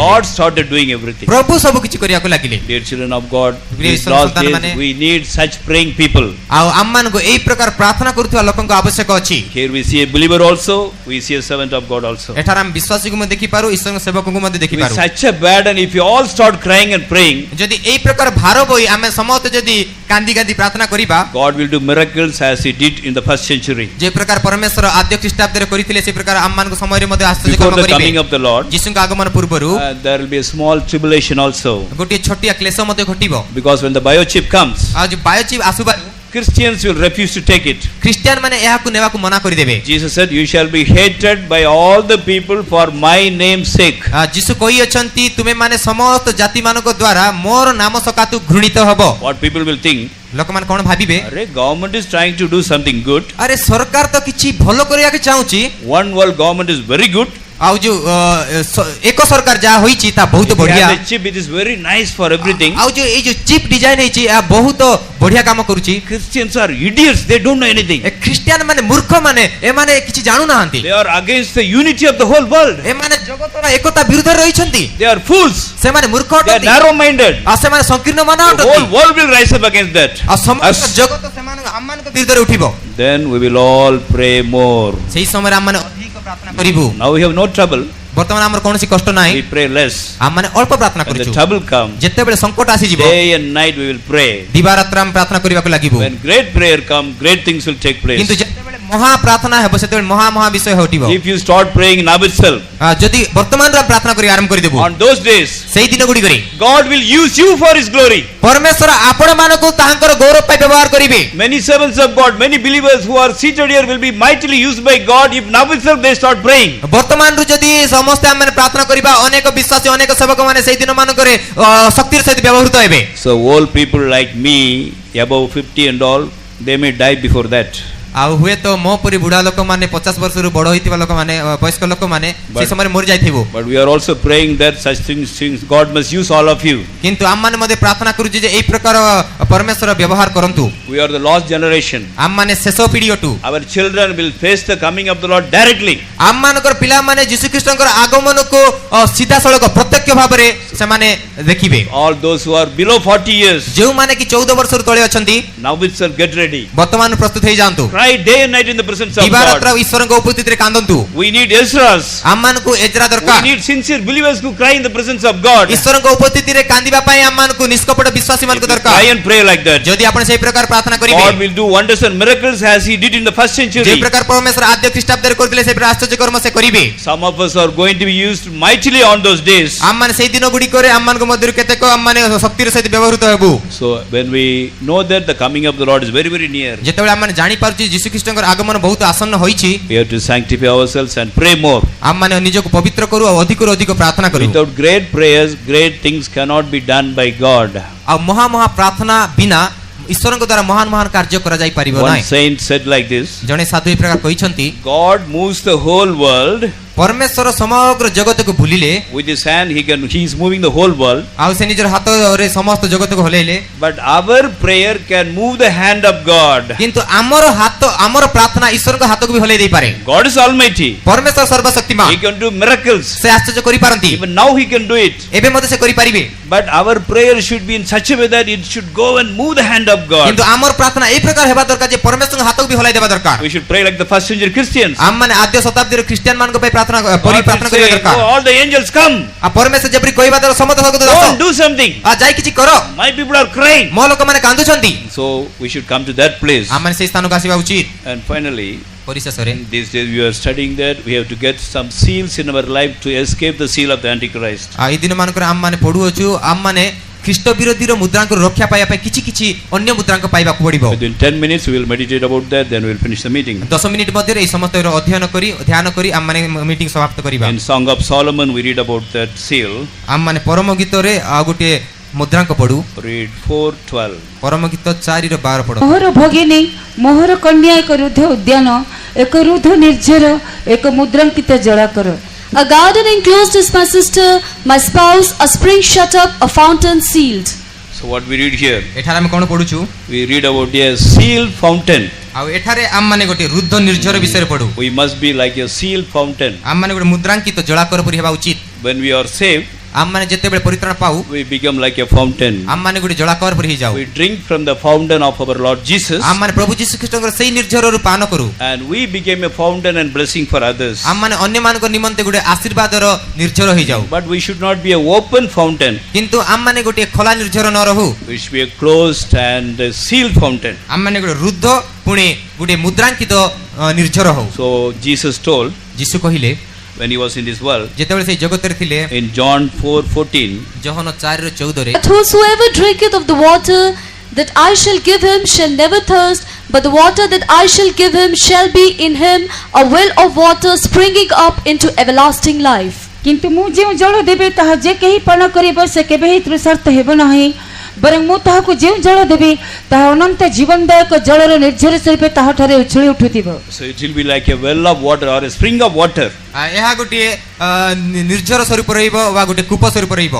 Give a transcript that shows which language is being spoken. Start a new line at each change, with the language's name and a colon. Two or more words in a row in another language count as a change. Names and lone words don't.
Odia: ପ୍ରଭୁ ସବୁ କିଛି କରିବାକୁ ଲାଗିଲେ।
English: Dear children of God, Please, these last Sultan days, Mane. we need such praying people.
Odia: ଆଉ ଆମମାନଙ୍କୁ ଏଇ ପ୍ରକାର ପ୍ରାର୍ଥନା କରୁଥିବା ଲୋକଙ୍କ ଆବଶ୍ୟକ ଅଛି।
English: Here we see a believer also, we see a servant of God also.
Odia: ଏଠାରେ ଆମେ ବିଶ୍ୱାସୀକୁ ମଧ୍ୟ ଦେଖିପାରୁ, ଈଶ୍ୱରଙ୍କ ସେବକଙ୍କୁ ମଧ୍ୟ
English: With
Odia: ଦେଖିପାରୁ।
English: such a burden, if you all start crying and praying,
Odia: ଯଦି ଏଇ ପ୍ରକାର ଭାର ବୋଇ ଆମେ ସମସ୍ତେ ଯଦି କାନ୍ଦି କାନ୍ଦି ପ୍ରାର୍ଥନା କରିବା,
English: God will do miracles as He did in the first century.
Odia: ଯେ ପ୍ରକାର ପରମେଶ୍ୱର ଆଦ୍ୟ ଖ୍ରୀଷ୍ଟାବ୍ଦରେ କରିଥିଲେ ସେ ପ୍ରକାର ଆମମାନଙ୍କ ସମୟରେ ମଧ୍ୟ ଆଶ୍ଚର୍ଯ୍ୟ
English: Before
Odia: କାମ
English: the coming
Odia: କରିବେ।
English: of the Lord,
Odia: ଯୀଶୁଙ୍କ ଆଗମନ ପୂର୍ବରୁ
English: there will be a small tribulation also.
Odia: ଗୋଟିଏ ଛୋଟିଆ କ୍ଲେଶ ମଧ୍ୟ ଘଟିବ।
English: Because when the biochip comes,
Odia: ଆଉ ଯୋଉ ବାୟୋଚିପ୍ ଆସିବାରୁ
English: Christians will refuse to take it.
Odia: ଖ୍ରୀଷ୍ଟିଆନ ମାନେ ଏହାକୁ ନେବାକୁ ମନା କରିଦେବେ।
English: Jesus said, "You shall be hated by all the people for my name's sake."
Odia: ଯୀଶୁ କହିଅଛନ୍ତି ତୁମେ ମାନେ ସମସ୍ତ ଜାତି ମାନଙ୍କ ଦ୍ୱାରା ମୋର ନାମ ସକାତୁ ଘୃଣିତ ହବ।
English: What people will think,
Odia: ଲୋକମାନେ କଣ ଭାବିବେ?
English: "Arey, government is trying to do something good.
Odia: ଆରେ ସରକାର ତ କିଛି ଭଲ କରିବାକୁ ଚାହୁଁଛି,
English: One world government is very good.
Odia: ଆଉ ଯୋଉ ଏକ ସରକାର ଯାହା ହୋଇଛି ତା ବହୁତ
English: If you
Odia: ବଢିଆ,
English: have a chip, it is very nice for everything."
Odia: ଆଉ ଯୋଉ ଏଇ ଯୋଉ ଚିପ୍ ଡିଜାଇନ ହେଇଛି ଏହା ବହୁତ ବଢିଆ କାମ କରୁଛି।
English: Christians are idiots. They don't know anything.
Odia: ଏ ଖ୍ରୀଷ୍ଟିଆନ ମାନେ ମୂର୍ଖ ମାନେ, ଏମାନେ କିଛି ଜାଣୁନାହାନ୍ତି।
English: They are against the unity of the whole world.
Odia: ଏମାନେ ଜଗତର ଏକତା ବିରୁଦ୍ଧରେ ରହିଛନ୍ତି।
English: They are fools.
Odia: ସେମାନେ ମୂର୍ଖ
English: They are
Odia: ଅଟନ୍ତି,
English: narrow-minded.
Odia: ଆଉ ସେମାନେ ସଂକୀର୍ଣ୍ଣ ମନ
English: The
Odia: ଅଟନ୍ତି,
English: whole world will rise up against that.
Odia: ଆଉ ସମଗ୍ର
English: Us.
Odia: ଜଗତ ସେମାନଙ୍କ ଆମମାନଙ୍କ ବିରୁଦ୍ଧରେ ଉଠିବ।
English: Then we will all pray more.
Odia: ସେହି ସମୟରେ ଆମମାନେ ଅଧିକ ପ୍ରାର୍ଥନା କରିବୁ।
English: Now we have no trouble.
Odia: ବର୍ତ୍ତମାନ ଆମର କୌଣସି କଷ୍ଟ ନାହିଁ,
English: We pray less.
Odia: ଆମମାନେ ଅଳ୍ପ ପ୍ରାର୍ଥନା
English: When the
Odia: କରୁଛୁ।
English: trouble comes,
Odia: ଯେତେବେଳେ ସଙ୍କଟ ଆସିଯିବ,
English: day and night we will pray.
Odia: ଦିବାରାତ୍ର ଆମେ ପ୍ରାର୍ଥନା କରିବାକୁ ଲାଗିବୁ।
English: When great prayer comes, great things will take place.
Odia: କିନ୍ତୁ ଯେତେବେଳେ ମହା ପ୍ରାର୍ଥନା ହେବ ସେତେବେଳେ ମହା ମହା ବିଷୟ ଘଟିବ।
English: If you start praying now itself,
Odia: ଯଦି ବର୍ତ୍ତମାନରୁ ଆମେ ପ୍ରାର୍ଥନା କରି ଆରମ୍ଭ କରିଦେବୁ,
English: on those days,
Odia: ସେଇ ଦିନ ଗୁଡ଼ିକରେ
English: God will use you for His glory.
Odia: ପରମେଶ୍ୱର ଆପଣମାନଙ୍କୁ ତାହାଙ୍କର ଗୌରବ ପାଇଁ ବ୍ୟବହାର କରିବେ।
English: Many servants of God, many believers who are seated here will be mightily used by God if now itself they start praying.
Odia: ବର୍ତ୍ତମାନରୁ ଯଦି ସମସ୍ତେ ଆମେ ପ୍ରାର୍ଥନା କରିବା, ଅନେକ ବିଶ୍ୱାସୀ ଅନେକ ସେବକ ମାନେ ସେଇ ଦିନ ମାନଙ୍କରେ ଶକ୍ତିର ସହିତ ବ୍ୟବହୃତ ହେବେ।
English: So old people like me, above 50 and all, they may die before that.
Odia: ଆଉ ହୁଏତ ମୋ ପରି ବୁଢା ଲୋକମାନେ 50 ବର୍ଷରୁ ବଡ଼ ହୋଇଥିବା ଲୋକମାନେ ବୟସ୍କ ଲୋକମାନେ ସେ
English: But-
Odia: ସମୟରେ ମରି ଯାଇଥିବୁ।
English: But we are also praying that such things God must use all of you.
Odia: କିନ୍ତୁ ଆମମାନେ ମଧ୍ୟ ପ୍ରାର୍ଥନା କରୁଛୁ ଯେ ଏଇ ପ୍ରକାର ପରମେଶ୍ୱର ବ୍ୟବହାର କରନ୍ତୁ।
English: We are the lost generation.
Odia: ଆମମାନେ ଶେଷ ପିଢ଼ି ଅଟୁ।
English: Our children will face the coming of the Lord directly.
Odia: ଆମମାନଙ୍କର ପିଲାମାନେ ଯୀଶୁଖ୍ରୀଷ୍ଟଙ୍କର ଆଗମନକୁ ସିଧାସଳଖ ପ୍ରତ୍ୟକ୍ଷ ଭାବରେ ସେମାନେ ଦେଖିବେ।
English: All those who are below 40 years,
Odia: ଯେଉଁମାନେ କି 14 ବର୍ଷରୁ ତଳେ ଅଛନ୍ତି,
English: now itself get ready.
Odia: ବର୍ତ୍ତମାନ ପ୍ରସ୍ତୁତ ହେଇଯାଆନ୍ତୁ।
English: Cry day and night in the presence of
Odia: ଦିବାରାତ୍ର
English: God.
Odia: ଈଶ୍ୱରଙ୍କ ଉପସ୍ଥିତିରେ କାନ୍ଦନ୍ତୁ।
English: We need Ezras.
Odia: ଆମମାନଙ୍କୁ ଏଜରା
English: We
Odia: ଦରକାର।
English: need sincere believers who cry in the presence of God.
Odia: ଈଶ୍ୱରଙ୍କ ଉପସ୍ଥିତିରେ କାନ୍ଦିବା ପାଇଁ ଆମମାନଙ୍କୁ ନିଷ୍କପଟ ବିଶ୍ୱାସୀ
English: If
Odia: ମାନଙ୍କୁ
English: you
Odia: ଦରକାର।
English: cry and pray like that,
Odia: ଯଦି ଆପଣ ସେଇ ପ୍ରକାର ପ୍ରାର୍ଥନା କରିବେ,
English: God will do wonders and miracles as He did in the first
Odia: ଯେ
English: century.
Odia: ପ୍ରକାର ପରମେଶ୍ୱର ଆଦ୍ୟ ଖ୍ରୀଷ୍ଟାବ୍ଦରେ କରିଥିଲେ ସେ ପ୍ରକାର ଆଶ୍ଚର୍ଯ୍ୟ କର୍ମ ସେ କରିବେ।
English: Some of us are going to be used mightily on those days.
Odia: ଆମମାନେ ସେଇ ଦିନ ଗୁଡ଼ିକରେ ଆମମାନଙ୍କ ମଧ୍ୟରୁ କେତେକ ଆମମାନେ ଶକ୍ତିର ସହିତ ବ୍ୟବହୃତ ହେବୁ।
English: So when we know that the coming of the Lord is very, very near,
Odia: ଯେତେବେଳେ ଆମମାନେ ଜାଣିପାରୁଛୁ ଯୀଶୁଖ୍ରୀଷ୍ଟଙ୍କର ଆଗମନ ବହୁତ ଆସନ୍ନ ହୋଇଛି,
English: we have to sanctify ourselves and pray more.
Odia: ଆମମାନେ ନିଜକୁ ପବିତ୍ର କରୁ ଆଉ ଅଧିକରୁ ଅଧିକ ପ୍ରାର୍ଥନା କରୁ।
English: Without great prayers, great things cannot be done by God.
Odia: ଆଉ ମହା ମହା ପ୍ରାର୍ଥନା ବିନା ଈଶ୍ୱରଙ୍କ ଦ୍ୱାରା ମହାନ ମହାନ କାର୍ଯ୍ୟ କରାଯାଇ ପାରିବ
English: One
Odia: ନାହିଁ।
English: saint said like this,
Odia: ଜଣେ ସାଧୁ ଏ ପ୍ରକାର କହିଛନ୍ତି,
English: God moves the whole world.
Odia: ପରମେଶ୍ୱର ସମଗ୍ର ଜଗତକୁ ଭୁଲିଲେ,
English: With His hand, He is moving the whole world.
Odia: ଆଉ ସେ ନିଜର ହାତରେ ସମସ୍ତ ଜଗତକୁ ହଲେଇଲେ,
English: But our prayer can move the hand of God.
Odia: କିନ୍ତୁ ଆମର ପ୍ରାର୍ଥନା ଈଶ୍ୱରଙ୍କ ହାତକୁ ବି ହଲେଇ ଦେଇପାରେ।
English: God is Almighty.
Odia: ପରମେଶ୍ୱର ସର୍ବଶକ୍ତିମାନ,
English: He can do miracles.
Odia: ସେ ଆଶ୍ଚର୍ଯ୍ୟ କରିପାରନ୍ତି।
English: Even now He can do it.
Odia: ଏବେ ମଧ୍ୟ ସେ କରିପାରିବେ।
English: But our prayer should be in such a way that it should go and move the hand of God.
Odia: କିନ୍ତୁ ଆମର ପ୍ରାର୍ଥନା এই ପ୍ରକାର ହେବା ଦରକାର ଯେ ପରମେଶ୍ୱରଙ୍କ ହାତକୁ ବି ହଲାଇ ଦେବା ଦରକାର।
English: We should pray like the first century Christians.
Odia: ଆମମାନେ ଆଦ୍ୟ ଶତାବ୍ଦୀର ଖ୍ରୀଷ୍ଟିଆନ ମାନଙ୍କ ପାଇଁ ପ୍ରାର୍ଥନା ପରି
English: God
Odia: ପ୍ରାର୍ଥନା
English: will
Odia: କରିବା
English: say,
Odia: ଦରକାର।
English: "Oh, all the angels come.
Odia: ଆଉ ପରମେଶ୍ୱର ଯେପରି କହିବା ଦ୍ୱାରା ସମସ୍ତ ଭକ୍ତ
English: Go
Odia: ଆସ,
English: and do something.
Odia: ଆଉ ଯାଇ କିଛି କର,
English: My people are crying."
Odia: ମୋ ଲୋକମାନେ କାନ୍ଦୁଛନ୍ତି।
English: So we should come to that place.
Odia: ଆମମାନେ ସେଇ ସ୍ଥାନକୁ ଆସିବା ଉଚିତ।
English: And finally,
Odia: ପରିଶେଷରେ
English: these days we are studying that we have to get some seals in our life to escape the seal of the Antichrist.
Odia: ଆଉ ଏଇ ଦିନ ମାନଙ୍କରେ ଆମମାନେ ପଢୁଅଛୁ, ଆମମାନେ ଖ୍ରୀଷ୍ଟ ବିରୋଧୀର ମୁଦ୍ରାଙ୍କୁ ରକ୍ଷା ପାଇବା ପାଇଁ କିଛି କିଛି ଅନ୍ୟ ମୁଦ୍ରାଙ୍କ ପାଇବାକୁ ପଡିବ।
English: Within 10 minutes we will meditate about that, then we will finish the meeting.
Odia: 10 ମିନିଟ ମଧ୍ୟରେ ଏହି ସମସ୍ତ ଅଧ୍ୟୟନ କରି ଧ୍ୟାନ କରି ଆମମାନେ ମିଟିଂ ସମାପ୍ତ କରିବା।
English: In Song of Solomon we read about that seal.
Odia: ଆମମାନେ ପରମ ଗୀତରେ ଆଉ ଗୋଟିଏ ମୁଦ୍ରାଙ୍କ ପଢୁ।
English: Read 4:12.
Odia: ପରମ ଗୀତ 4:12 ପଢ। ମୋହର ଭଗିନୀ ମୋହର କନ୍ୟା ଏକ ରୁଦ୍ଧ ଉଦ୍ୟାନ ଏକ ରୁଦ୍ଧ ନିର୍ଝର ଏକ ମୁଦ୍ରାଙ୍କିତ ଜଳାକର।
English: A garden enclosed is my sister, my spouse, a spring shut up, a fountain sealed. So what we read here?
Odia: ଏଠାରେ ଆମେ କଣ ପଢୁଛୁ?
English: We read about a sealed fountain.
Odia: ଆଉ ଏଠାରେ ଆମମାନେ ଗୋଟିଏ ରୁଦ୍ଧ ନିର୍ଝର ବିଷୟରେ ପଢୁ।
English: We must be like a sealed fountain.
Odia: ଆମମାନେ ଗୋଟେ ମୁଦ୍ରାଙ୍କିତ ଜଳାକର ପରି ହେବା ଉଚିତ।
English: When we are saved,
Odia: ଆମ ମାନେ ଯେତେବେଳେ ପରିତ୍ରାଣ ପାଉ
English: we become like a fountain.
Odia: ଆମ ମାନେ ଗୁଡ଼ି ଜଳାକର ପରି ହୋଇ ଯାଉ
English: We drink from the fountain of our Lord Jesus,
Odia: ଆମ ମାନେ ପ୍ରଭୁ ଯୀଶୁ ଖ୍ରୀଷ୍ଟଙ୍କର ସେହି ନିର୍ଝରରୁ ପାନ କରୁ
English: and we became a fountain and blessing for others.
Odia: ଆମ ମାନେ ଅନ୍ୟ ମାନଙ୍କ ନିମନ୍ତେ ଗୁଡ଼ି ଆଶୀର୍ବାଦର ନିର୍ଝର ହୋଇ ଯାଉ
English: But we should not be a open fountain.
Odia: କିନ୍ତୁ ଆମ ମାନେ ଗୋଟେ ଖୋଲା ନିର୍ଝର ନ ରହୁ
English: We should be a closed and sealed fountain.
Odia: ଆମ ମାନେ ଗୁଡ଼ି ରୁଦ୍ଧ ପୁଣି ଗୁଡ଼ି ମୁଦ୍ରାଙ୍କିତ ନିର୍ଝର ହୋ
English: So Jesus told
Odia: ଯୀଶୁ କହିଲେ
English: when he was in this world
Odia: ଯେତେବେଳେ ସେହି ଜଗତ ରେ ଥିଲେ
English: in John 4:14,
Odia: ଯୋହନ 4:14 ରେ
English: But whosoever drinketh of the water that I shall give him shall never thirst, but the water that I shall give him shall be in him a well of water springing up into everlasting life.
Odia: କିନ୍ତୁ ମୁଁ ଯେଉଁ ଜଳ ଦେବି ତାହା ଯେ କେହି ପାନ କରିବ ସେ କେବେ ହିଁ ତୃଷାର୍ତ୍ତ ହେବ ନାହିଁ ବରଂ ମୁଁ ତାହାକୁ ଯେଉଁ ଜଳ ଦେବି ତାହା ଅନନ୍ତ ଜୀବନଦାୟକ ଜଳର ନିର୍ଝର ସ୍ୱରୂପ ତାହାଠାରେ ଉଛୁଳି ଉଠୁଥିବ।
English: so it will be like a well of water or a spring of water,
Odia: ଏହା ଗୋଟେ ନିର୍ଝର ସ୍ୱରୂପ ରହିବ ବା ଗୋଟେ କୂପ ସ୍ୱରୂପ ରହିବ